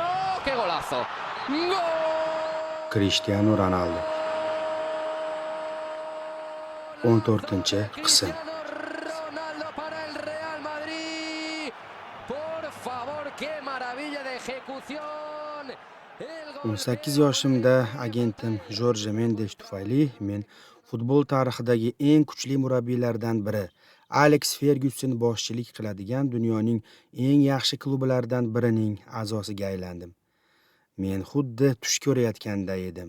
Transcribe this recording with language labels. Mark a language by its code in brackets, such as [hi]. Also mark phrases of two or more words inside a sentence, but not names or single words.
[es] ¡Qué golazo! ¡Gol! [uz] Cristiano Ronaldo 14-qism. [es] Cristiano Ronaldo para el Real Madrid. Por favor, qué maravilla de ejecución. [uz] 18 yoshimda agentim Jorge Mendes tufayli men futbol tarixidagi eng kuchli murabbiylardan biri Alex Ferguson boshchilik qiladigan dunyoning eng yaxshi klublaridan birining a'zosiga aylandim. Men xuddi tush ko'rayotganda edim.